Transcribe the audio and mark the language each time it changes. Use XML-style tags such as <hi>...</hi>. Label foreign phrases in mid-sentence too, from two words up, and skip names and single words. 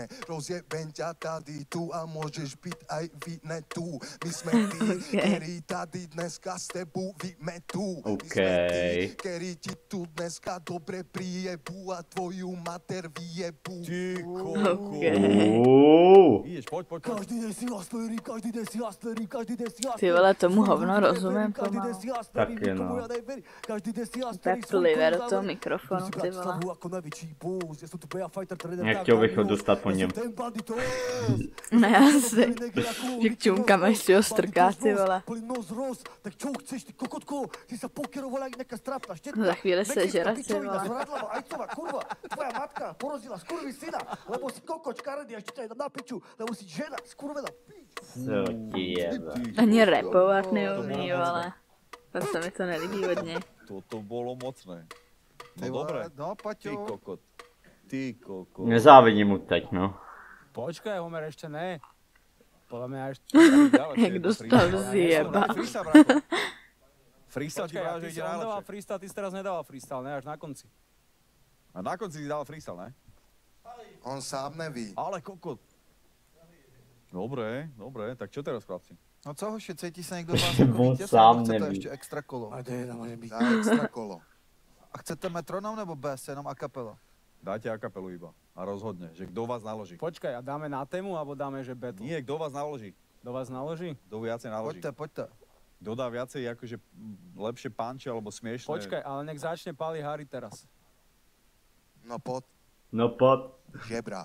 <sk>Rozjebem ťa tady tu a môžeš byť aj vine tu. My sme tí, ktorí tady dneska s tebou vymetú. My sme tí, ktorí ti tu dneska dobre prijebu a tvoju mater vyjebu. Ty koko. Ideš, poď.</sk> <cs>Každý den si hustlerí, každý den si hustlerí, každý den si hustlerí. Ty vole, tomu hovno rozumím pomalu. Taky no. Tak plive do toho mikrofonu, ty vole. Nechtěl bych ho dostat po něm. Ne, asi. Že k čumkám ještě ho strká, ty vole. Za chvíli se žere, ty vole.</cs> <sk>Tvoja matka porozila skurvy syna, lebo si kokoč karedy a ešte ťa na piču, lebo si žena, skurvená pič.</sk> <cs>Co ti jebe. Ani rapovat neumí, vole. To se mi to nelíbí hodně.</cs> <sk>Toto bolo mocné. No dobre. No, Paťo. Ty koko.</sk> <cs>Nezávidím mu teď, no.</cs> <sk>Počkaj, Homer, ešte ne. Podľa mňa ešte...</sk> <cs>Jak dostal zjeba.</cs> <sk>Freestyle ti práve, že ide On dával najlepšie. freestyle, ty si teraz nedával freestyle, ne? Až na konci. A na konci si dal freestyle, ne?</sk> <cs>On sám neví. Ale kokot.</cs> <sk>Dobre, tak čo teraz, chlapci?</sk> <cs>No co, hoši, cítí se někdo z vás jako On vítěz, sám nebo chcete neví. ještě extra kolo? Dá extra kolo. A chcete metronom nebo bez, jenom</cs> <it>a capella?</it> <sk>Dáte a kapelu iba a rozhodne, že kto vás naloží. Počkaj, a dáme na tému, alebo dáme, že battle? Nie, kto vás naloží. Do vás naloží? Kto viacej naloží. Poďte. Kto dá viacej akože lepšie punche alebo smiešné. Počkaj, ale nech začne Pali Harry teraz. No pod. Žebrák.</sk>